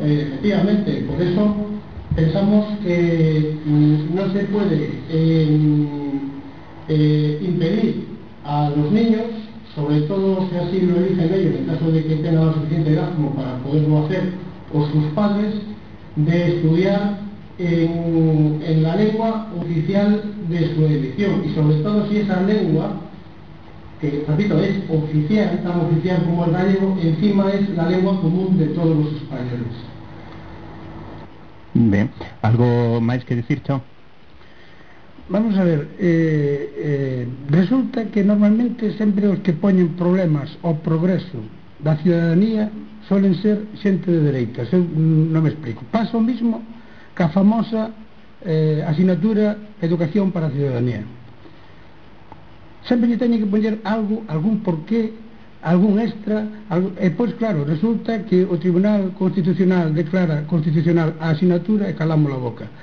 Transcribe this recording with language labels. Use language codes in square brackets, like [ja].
[es] Efectivamente, por eso pensamos que no se puede impedir a los niños, sobre todo si así lo eligen ellos, en caso de que tengan la suficiente edad como para poderlo hacer, o sus padres, de estudiar en la lengua oficial de su elección. Y sobre todo si esa lengua, que repito, es oficial, tan oficial como el gallego, encima es la lengua común de todos los españoles. Bien, ¿algo más que decir, Chao? [gl] Vamos a ver, resulta que normalmente sempre os que poñen problemas ao progreso da ciudadanía solen ser xente de dereitas. Eu non me explico. Pasa o mismo que a famosa asignatura Educación para a Ciudadanía. Sempre lle teñen que poñer algo, algún porqué, algún extra, algo, e pois claro, resulta que o Tribunal Constitucional declara constitucional a asignatura e calamos a boca.